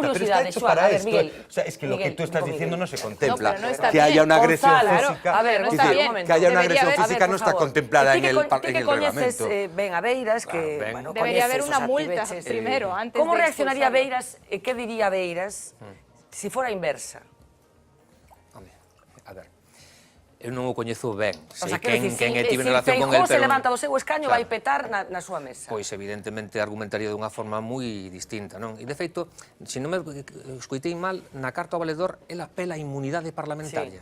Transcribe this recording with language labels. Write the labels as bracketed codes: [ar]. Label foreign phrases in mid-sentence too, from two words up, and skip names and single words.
[es] Pero está hecho para esto. O sea, es que lo que tú estás diciendo no se contempla. Que haya una agresión física. Que haya una agresión física no está contemplada en el reglamento. Ven a Beiras, que debería haber una multa primero, antes de ¿Cómo reaccionaría Beiras? ¿Qué diría Beiras si fora inversa? [gl] Home, a ver, eu non o coñezo ben. [es] O sea, [gl] quen tive se relación con Feijóo el, se levanta do seu escaño, vai petar na súa mesa. Pois, evidentemente, argumentaría dunha forma moi distinta, non? E, de feito, se non me escoitei mal, na carta ao valedor, ela apela a inmunidade parlamentaria.